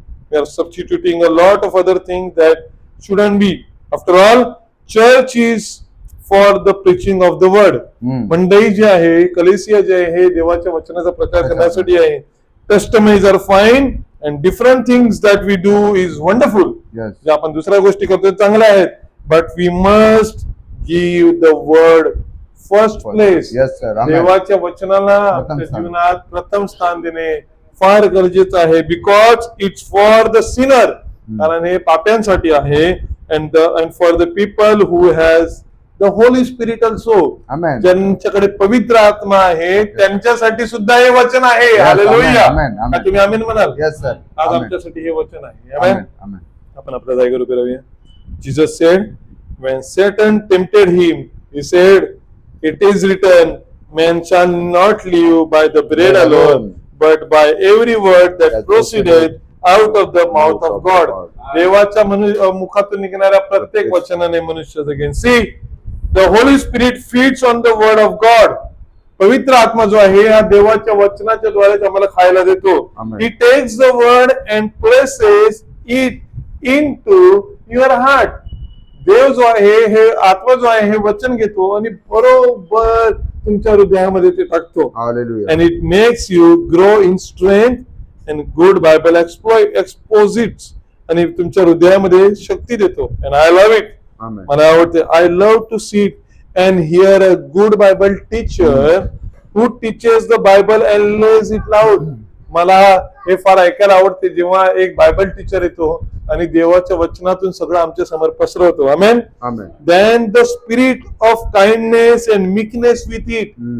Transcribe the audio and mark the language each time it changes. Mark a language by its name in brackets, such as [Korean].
[English] We are substituting a lot of other things that shouldn't be. After all, church is for the preaching of the word. [Marathi] मंडई जी आहे, कलेसिया जे आहे, हे देवाच्या वचनाचा प्रचार करण्यासाठी आहे. [English] Testimonies are fine and different things that we do is wonderful. Yes. [Marathi] जे आपण दुसऱ्या गोष्टी करतो चांगल्या आहेत, [English] but we must give the word first place. Yes, sir. Amen. [Marathi] देवाच्या वचनाला आपल्या स्थान. जीवनात प्रथम स्थान देणे फार गरजेचं आहे. [English] because it's for the sinner, [Marathi] कारण हे पाप्यांसाठी आहे. [English] and for the people who has the Holy Spirit also. Amen. [Marathi] ज्यांच्याकडे पवित्र आत्मा आहे त्यांच्यासाठी सुद्धा हे वचन आहे. [English] Yes, hallelujah. amen, amen. [Marathi] का तुम्ही आमीन म्हणाल? [English] Yes, sir. [Marathi] आज [English] Amen. [Marathi] आमच्यासाठी हे वचन आहे. Amen. [English] Amen. Amen. [Marathi] आपण आपल्या जागेवर उभे राहूया. [English] Jesus said, when Satan tempted him, he said, it is written, man shall not live by the bread alone, but by every word that proceeded out of the mouth of God. [Marathi] देवाच्या मुखातून निघणाऱ्या प्रत्येक वचनाने मनुष्य जगेन. [English] See, the Holy Spirit feeds on the word of God [Marathi] पवित्र आत्मा जो आहे हा देवाच्या वचनाच्या द्वारे आम्हाला खायला देतो. [English] Amen. He takes the word and places it into your heart. [Marathi] देव जो आहे हे आत्मा जो आहे हे वचन घेतो आणि बरोबर तुमच्या हृदयामध्ये ते टाकतो. Hallelujah. [English] And it makes you grow in strength and good Bible exposits. [Marathi] आणि तुमच्या हृदयामध्ये शक्ती देतो. [English] And I love it. Amen. [Marathi] मला आवडते. [English] I love to sit and hear a good Bible teacher who teaches the Bible and lays it loud. [Marathi] मला हे फार ऐकायला आवडते जेव्हा एक बायबल टीचर येतो आणि देवाच्या वचनातून सगळं आमच्या समोर पसरवतो. [English] Amen. Amen. Then the spirit of kindness and meekness with it.